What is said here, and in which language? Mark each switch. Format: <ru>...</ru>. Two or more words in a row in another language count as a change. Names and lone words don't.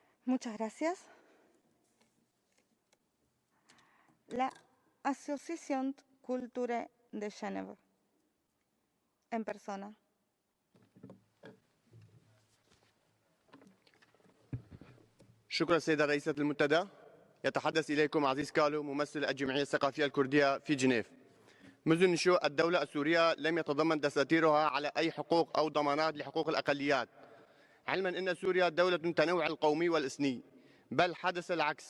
<es>Muchas gracias. La Asociación Culture de Genève, en persona.</es> <ar>شكرا سيدة رئيسة المنتدى. يتحدث إليكم عزيز كالو ممثل الجمعية الثقافية الكردية في جنيف. منذ نشوء الدولة السورية لم يتضمن دساتيرها على أي حقوق أو ضمانات لحقوق الأقليات، علما أن سوريا دولة تنوع القومي والإثني، بل حدث العكس.</ar>